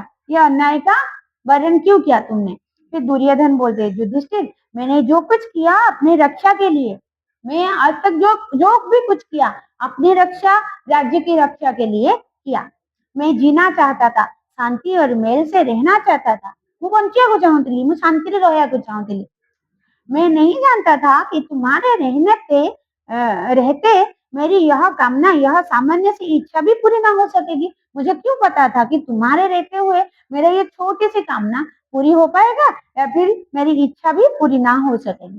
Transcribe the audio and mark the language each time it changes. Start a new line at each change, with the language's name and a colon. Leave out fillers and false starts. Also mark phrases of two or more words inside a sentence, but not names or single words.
Hindi: यह अन्याय का वर्ण क्यों किया तुमने? फिर दुर्योधन बोलते, युधिष्ठिर, मैंने जो कुछ किया अपनी रक्षा के लिए, मैं आज तक जो जो भी कुछ किया अपनी रक्षा, राज्य की रक्षा के लिए किया। मैं जीना चाहता था, शांति और मेल से रहना चाहता था।
Odia: ମୁଁ ବଞ୍ଚିବାକୁ ଚାହୁଁଥିଲି, ମୁଁ ଶାନ୍ତିରେ ରହିବାକୁ ଚାହୁଁଥିଲି।
Hindi: मैं नहीं जानता था कि तुम्हारे रहते मेरी यह कामना, यह सामान्य सी इच्छा भी पूरी ना हो सकेगी। मुझे क्यों पता था कि तुम्हारे रहते हुए मेरा ये छोटी सी कामना पूरी हो पाएगा या फिर मेरी इच्छा भी पूरी ना हो सकेगी।